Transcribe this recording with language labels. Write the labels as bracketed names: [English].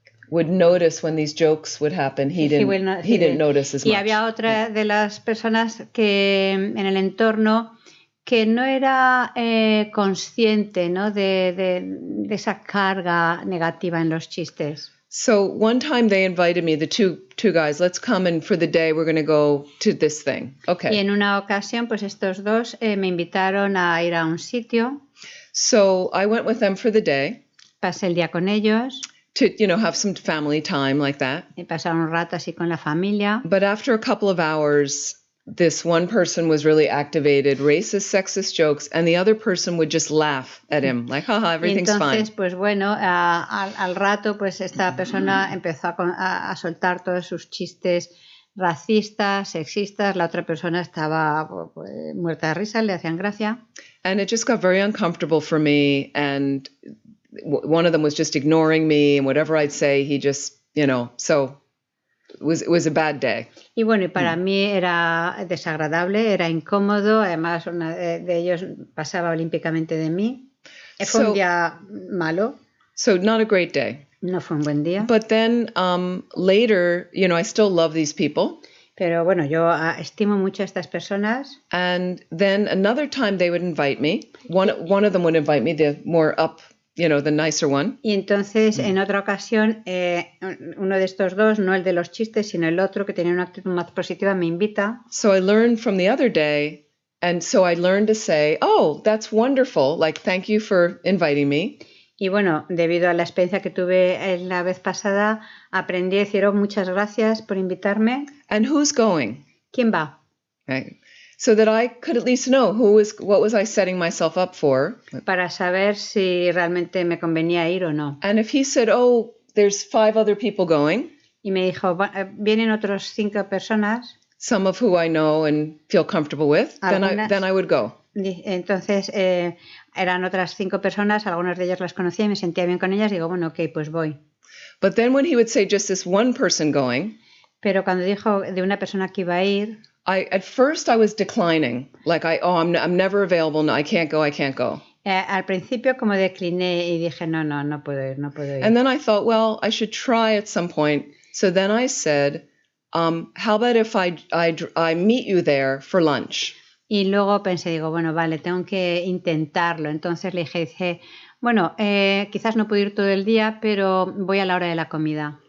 [English] Would notice when these jokes would happen. He didn't notice as much. [Spanish] Y había otra de las personas que en el entorno que no era consciente, ¿no? de esa carga negativa en los chistes. [English] So one time they invited me, the two guys, let's come and for the day we're going to go to this thing. Okay. [Spanish] Y en una ocasión, pues estos dos me invitaron a ir a un sitio. [English] So I went with them for the day. [Spanish] Pasé el día con ellos. [English] To, have some family time like that. [Spanish] Y pasar un rato así con la familia. [English] But after a couple of hours, this one person was really activated, racist, sexist jokes, and the other person would just laugh at him, like, haha, everything's fine. [Spanish] Entonces, pues bueno, al rato, pues esta persona empezó a soltar todos sus chistes racistas, sexistas. La otra persona estaba pues, muerta de risa, le hacían gracia. [English] And it just got very uncomfortable for me, and one of them was just ignoring me, and whatever I'd say, he just, so it was a bad day. [Spanish] Y bueno, y para mí era desagradable, era incómodo, además uno de ellos pasaba olímpicamente de mí. Fue un día malo. [English] So not a great day. [Spanish] No fue un buen día. [English] But then later, I still love these people. [Spanish] Pero bueno, yo estimo mucho a estas personas. [English] And then another time they would invite me. One of them would invite me, the more up, the nicer one. [Spanish] Y entonces, en otra ocasión, uno de estos dos, no el de los chistes, sino el otro que tenía una actitud más positiva, me invita. [English] So I learned from the other day, and so I learned to say, oh, that's wonderful, like, thank you for inviting me. [Spanish] Y bueno, debido a la experiencia que tuve la vez pasada, aprendí a decir, muchas gracias por invitarme. [English] And who's going? [Spanish] ¿Quién va? [English] Right. So that I could at least know what was I setting myself up for. [Spanish] Para saber si realmente me convenía ir o no. [English] And if he said, oh, there's 5 other people going. [Spanish] Y me dijo, vienen otros 5 personas. [English] Some of who I know and feel comfortable with, then I would go. [Spanish] Entonces, eran otras 5 personas, algunas de ellas las conocía y me sentía bien con ellas. Digo, bueno, ok, pues voy. [English] But then when he would say just this one person going. [Spanish] Pero cuando dijo de una persona que iba a ir. [English] At first I was declining, like I'm never available, no, I can't go. [Spanish] Al principio como decliné y dije no puedo ir. [English] And then I thought, well, I should try at some point. So then I said, how about if I meet you there for lunch? [Spanish] Y luego pensé, digo, bueno, vale, tengo que intentarlo. Entonces le dije, bueno, quizás no puedo ir todo el día, pero voy a la hora de la comida.